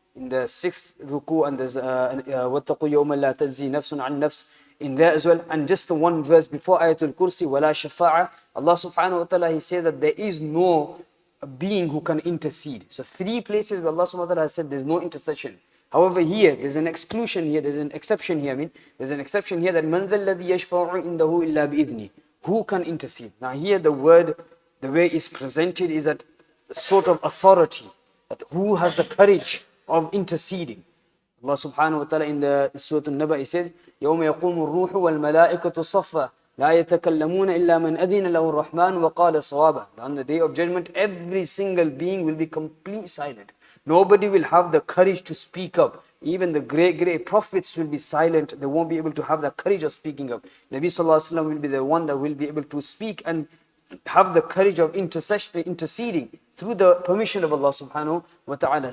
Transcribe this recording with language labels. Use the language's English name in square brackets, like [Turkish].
[English] In the 6th ruku, and there's [Arabic] وَاتَّقُوا يَوْمًا لَا تَجْزِي نَفْسٌ عَنْ نَفْسٍ [English] in there as well. And just the one verse before Ayatul Kursi, [Arabic] وَلَا شَفَاعَةً, [English] Allah subhanahu wa ta'ala, He says that there is no being who can intercede. So 3 places where Allah subhanahu wa ta'ala has said there's no intercession. However, here, there's an exclusion here, there's an exception here. There's an exception here that [Arabic] مَنْ ذَا الَّذِي يَشْفَعُ عِنْدَهُ إِلَّا بِإِذْنِهِ. [English] Who can intercede? Now here the word, the way it's presented is that sort of authority, that who has the courage of interceding. Allah subhanahu wa ta'ala in the Surah Al-Naba, He says, [Arabic] يَوْمَ يَقُومُ الرُّوحُ وَالْمَلَائِكَةُ صَفًّا لا يتكلمون إلا من أذن له الرحمن وقال صوابا. [English] On the day of judgment, every single being will be completely silent. Nobody will have the courage to speak up. Even the great prophets will be silent. They won't be able to have the courage of speaking up. Nabi Sallallahu Alaihi Wasallam will be the one that will be able to speak and have the courage of interceding through the permission of Allah subhanahu wa ta'ala.